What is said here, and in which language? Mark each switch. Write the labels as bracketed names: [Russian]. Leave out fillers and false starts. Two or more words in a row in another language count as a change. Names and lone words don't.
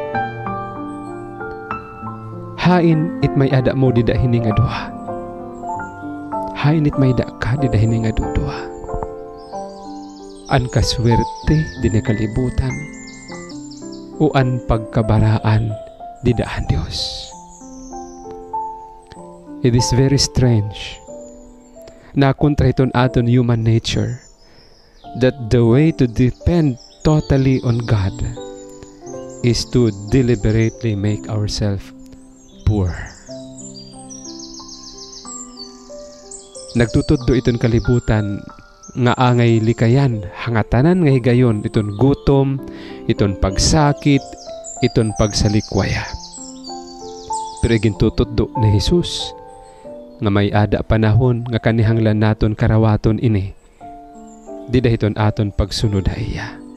[Waray] Hain it may ada mo dida hini nga duha. Hain it may da ka dida hini nga duha. An kaswerte din kalibutan o an pagkabaraan didaan Dios. [English] It is very strange [Waray] na kontra iton aton [English] human nature that the way to depend totally on God is to deliberately make ourselves poor. [Waray] Nagtutudlo iton kalibutan nga angay likayan, hangatanan nga higayon, iton gutom, iton pagsakit, iton pagsalikwaya. Pero gintutudlo ni Jesus nga may ada panahon nga kanihanglan naton karawaton ini, di dahiton aton pagsunod iya.